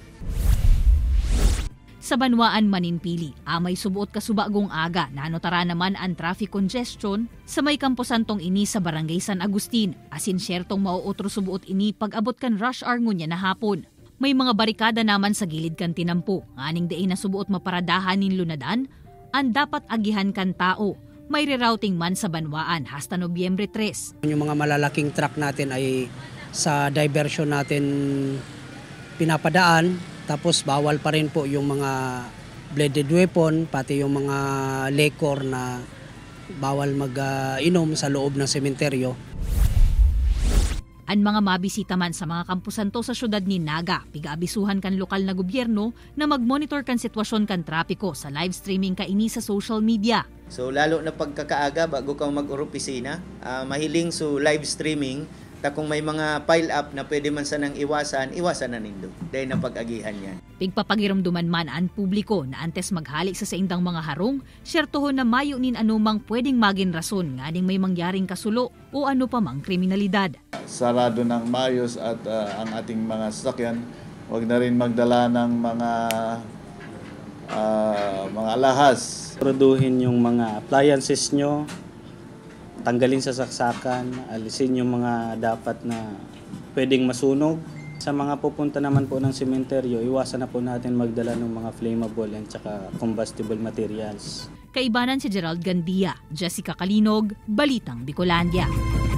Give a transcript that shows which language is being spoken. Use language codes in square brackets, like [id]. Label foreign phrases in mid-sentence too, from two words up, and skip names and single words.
[bik] Sa Banwaan, Maninpili, amay subuot kasubagong aga na anotara naman ang [en] traffic congestion [bik] sa may Campo Santong ini sa Barangay San Agustin, asin syertong mauotro subuot ini pag-abot kan [en] rush hour [bik] ngunya na hapon. May mga barikada naman sa gilid kan tinampo, nganing dain na subuot maparadahan nin lunadan, ang dapat agihan kan tao. May rerouting man sa Banwaan hasta Nobyembre 3. [tl] Yung mga malalaking truck natin ay sa diversion natin pinapadaan, tapos bawal pa rin po yung mga [en] bladed weapon, [tl] pati yung mga liquor na bawal mag-inom sa loob ng sementeryo. [bik] Ang mga mabisita man sa mga Campo Santo sa syudad ni Naga, pigaabisuhan kan lokal na gobyerno na mag-monitor kan sitwasyon kan trapiko sa [en] live streaming [bik] kaini sa [en] social media. [bik] So lalo na pagkakaaga bago ka mag-opisina, mahiling so [en] live streaming, [bik] ta kung may mga pile up na pwede man sanang iwasan na nindo. Dahil na pag-agihan yan. Pigpapagiramduman man ang publiko na antes maghalik sa saindang mga harong, syertohon na mayo nin anumang pwedeng maging rason nga ding may mangyaring kasulo o ano pa mang kriminalidad. [tl] Sarado ng maayos at ang ating mga sasakyan, huwag na rin magdala ng mga alahas. Produhin yung mga appliances nyo, tanggalin sa saksakan, alisin yung mga dapat na pwedeng masunog. Sa mga pupunta naman po ng sementeryo, iwasan na po natin magdala ng mga [en] flammable and [tl] saka [en] combustible materials. [bik] Kaibanan si Gerald Gandia, Jessica Calinog, Balitang Bicolandia.